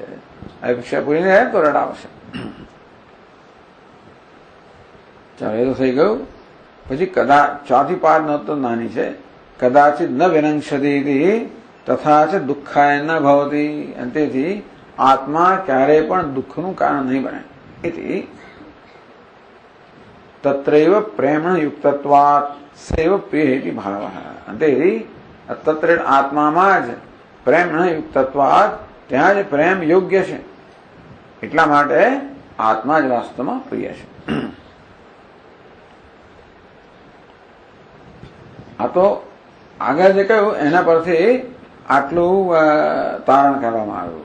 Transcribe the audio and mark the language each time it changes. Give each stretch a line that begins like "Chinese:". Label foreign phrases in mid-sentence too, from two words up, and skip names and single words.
Gujarati: અપેક્ષા પૂરી નહીં થાય તો રડાવશે. ચાલો, એ તો થઈ ગયું. પછી ચોથી પાદ તો નાની છે.
Sanskrit: કદાચિત ન વિનંશતી તથા ચ દુઃખાય ન ભવતી.
Gujarati: અને તેથી આત્મા ક્યારેય પણ દુઃખનું કારણ નહીં બને.
Sanskrit: इति तत्रैव प्रेमण युक्तत्वात् सैव प्रिय इति भावः अंते तत्र आत्माમાં
Gujarati: જ
Sanskrit: પ્રેમણ યુક્તત્વાत्
Gujarati: ત્યાં જ પ્રેમ યોગ્ય છે એટલા માટે આત્મા જ વાસ્તવમાં પ્રિય છે. આ તો આગળ જે કહ્યું એના પરથી આટલું તારણ કરવામાં આવ્યું.